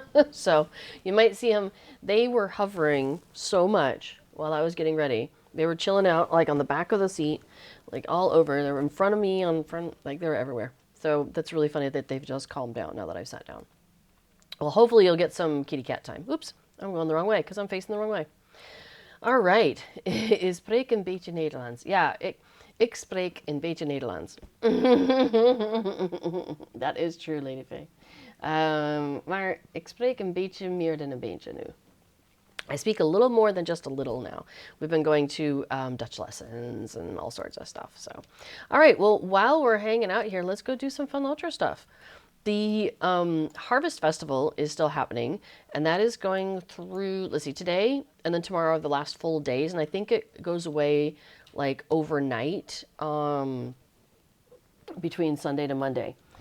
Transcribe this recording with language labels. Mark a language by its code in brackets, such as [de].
[en] So you might see him. They were hovering so much while I was getting ready. They were chilling out like on the back of the seat, like all over. They were in front of me, like they were everywhere. So that's really funny that they've just calmed down now that I've sat down. Well, hopefully you'll get some kitty cat time. Oops, I'm going the wrong way because I'm facing the wrong way. All right. [nl] Is spreek een beetje Nederlands? Ja, ik spreek een beetje Nederlands. [en] That is true, [nl] Lady Faye. Maar ik spreek een beetje meer dan een beetje nu. [en] I speak a little more than just a little now. We've been going to Dutch lessons and all sorts of stuff. So, all right. Well, while we're hanging out here, let's go do some fun LOTRO stuff. The Harvest Festival is still happening, and that is going through, let's see, today and then tomorrow are the last full days, and I think it goes away like overnight between Sunday to Monday.